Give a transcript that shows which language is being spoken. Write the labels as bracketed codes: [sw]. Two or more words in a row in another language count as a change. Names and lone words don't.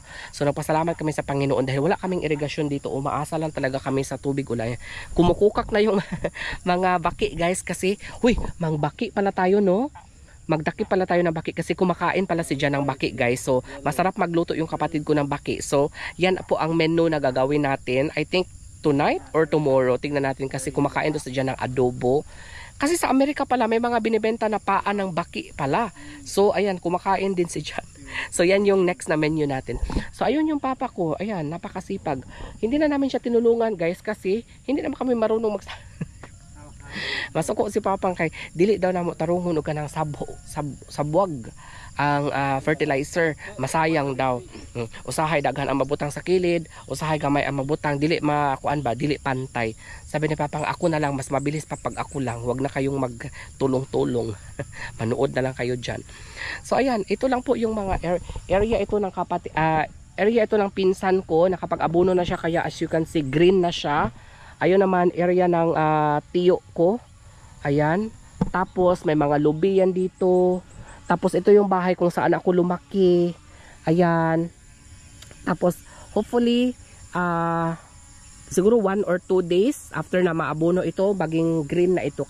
[tl] So, nagpasalamat kami sa Panginoon dahil wala kaming irigasyon dito, umaasa lang talaga kami sa tubig ulan. Kumukukak na yung mga baki guys kasi, huy, mangbaki pala tayo no? Magdaki pala tayo ng baki kasi kumakain pala si Jan ng baki guys. So, masarap magluto yung kapatid ko ng baki. So, yan po ang menu na gagawin natin. [en] I think tonight or tomorrow. [tl] Tingnan natin kasi kumakain to si Jan ng adobo. Kasi sa Amerika pala may mga binibenta na paa ng baki pala. So, ayan, kumakain din si Jan. So yan yung next na menu natin. So ayun yung papa ko. Ayan, napakasipag. Hindi na namin siya tinulungan guys kasi hindi naman kami marunong masuko [ceb] si papang kay dili daw namo tarungon og kanang sabwag ang fertilizer, masayang daw. Usahay daghan ang mabutang sa kilid, usahay gamay ang mabutang, dili makuan ba, dili pantay. [tl] Sabi ni papang, ako na lang mas mabilis pa pag ako lang, wag na kayong magtulong-tulong. Manood na lang kayo diyan. So ayan, ito lang po yung mga area ito ng area ito ng pinsan ko, nakapag-abono na siya kaya [en] as you can see [tl] green na siya. Ayun naman area ng tiyo ko. Ayan. Tapos may mga lubi yan dito. Tapos ito yung bahay kung saan ako lumaki. Ayan. Tapos hopefully siguro [en] 1 or 2 days after [tl] na maabono ito, maging green na ito.